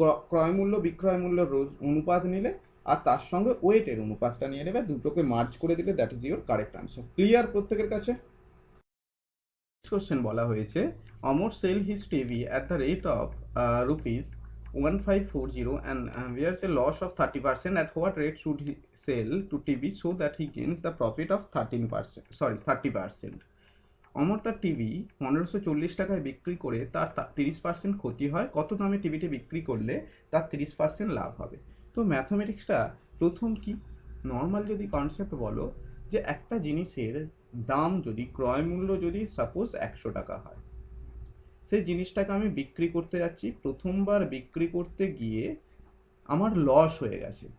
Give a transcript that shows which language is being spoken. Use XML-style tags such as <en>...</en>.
<bn>ক্রয় মূল্য বিক্রয় মূল্য রোজ অনুপাত নিলে, আর তার সঙ্গে ওয়েটের অনুপাতটা নিয়ে নেবে, দুটোকে মার্জ করে দিলে</bn> <en>That is your correct answer.</en> <bn>Clear প্রত্যেকের কাছে? কোশ্চেন বলা হয়েছে,</bn> <en>Amar sell his TV at the rate of rupees 1540 and bears a loss of 30%. At what rate should he sell to TV so that he gains the profit of 30%?</en> <bn>অমর তার TV 1540 টাকায় বিক্রি করে তার 30% ক্ষতি হয়, কত দামে টিভিটি বিক্রি করলে তার 30% লাভ হবে? তো ম্যাথমেটিক্সটা প্রথম কি, নর্মাল যদি কনসেপ্ট বলো, যে একটা জিনিসের দাম যদি, ক্রয় মূল্য যদি সাপোজ 100 টাকা হয়, সেই জিনিসটাকে আমি বিক্রি করতে যাচ্ছি, প্রথমবার বিক্রি করতে গিয়ে আমার লস হয়ে গেছে।</bn>